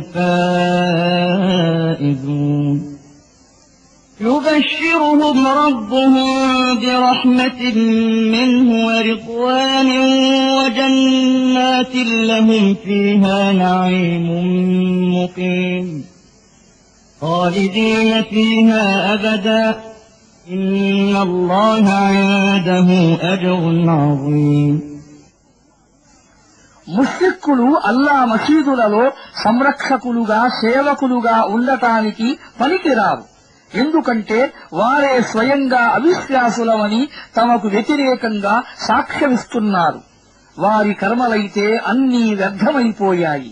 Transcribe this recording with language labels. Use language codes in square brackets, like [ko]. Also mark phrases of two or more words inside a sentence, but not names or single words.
[ar] الفائزون يبشرهم ربهم برحمة منه ورضوان وجنات لهم فيها نعيم مقيم خالدين فيها أبدا إن الله عنده أجر عظيم [te] ముష్రిక్కులు అల్లా మసీదులలో సంరక్షకులుగా సేవకులుగా ఉండటానికి పనికిరారు. ఎందుకంటే వారే స్వయంగా అవిశ్వాసులమని తమకు వ్యతిరేకంగా సాక్ష్యమిస్తున్నారు. వారి కర్మలైతే అన్నీ వ్యర్థమైపోయాయి.